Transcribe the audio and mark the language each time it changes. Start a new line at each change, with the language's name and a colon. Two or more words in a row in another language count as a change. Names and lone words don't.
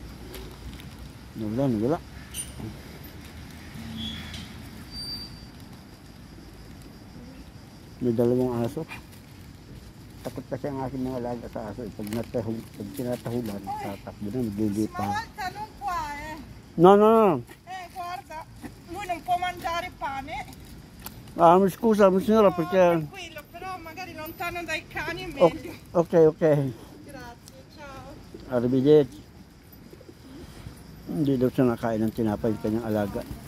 Filipino: Wala. May dalawang aso. Takot kasi ang aking mga alaga sa aso. Pag tinatahulan, tatakbo na, naglilipa. No.
Italian: Guarda, lui non può mangiare pane. Mi scusa, signora, perché... Tranquillo, però magari lontano dai cani è meglio. Ok. Grazie, ciao. Arrivederci.
Filipino: Hindi daw siya nakain ng tinapay yung kanyang alaga.